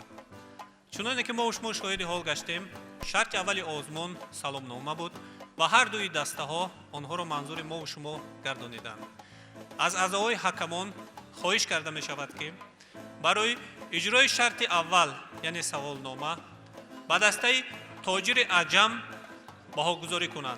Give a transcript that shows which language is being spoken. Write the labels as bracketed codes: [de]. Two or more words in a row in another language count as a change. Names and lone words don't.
[fa] چنانه که ما شما شاهد حال گشتیم، شرط اول آزمون سلامنامه بود [tg] ба ҳар дуи дастаҳо онҳоро манзури мову шумо гардониданд. аз аъзои ҳакамон хоҳиш карда мешавад ки барои иҷрои шарти аввал яъне саволнома ба дастаи тоҷири аҷам баҳогузорӣ кунанд.